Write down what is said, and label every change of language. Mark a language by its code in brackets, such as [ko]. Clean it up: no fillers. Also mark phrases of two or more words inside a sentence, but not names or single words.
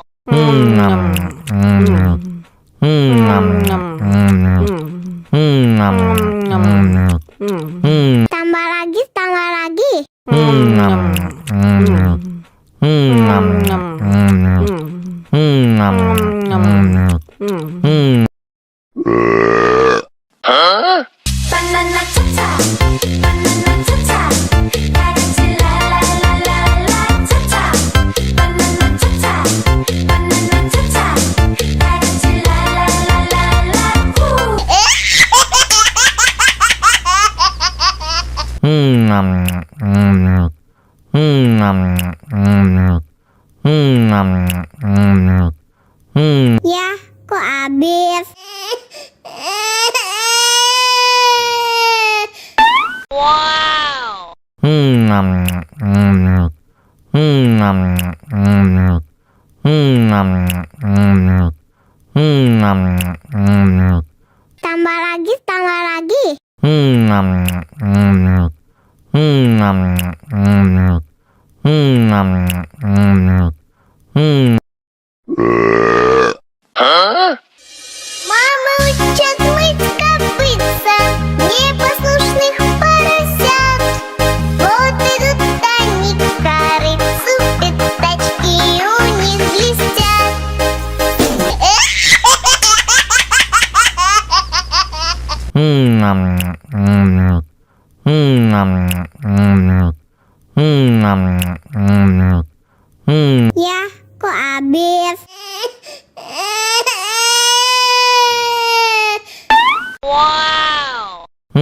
[id] Tambah lagi, tambah lagi. [en] Banana cha-cha, banana cha-cha, [ko] 다 같이 [en] la la la la la cha-cha. Banana cha-cha, banana cha-cha, [ko] 다 같이 [en] la la la la la woo. [id] Ya, kok habis? Wow. Tambah lagi, tambah lagi. [ru] Мама учат мыть копытца непослушных поросят. Вот идут они к корыцу, пятачки у них блестят. [id] Ya, kok habis? Wow.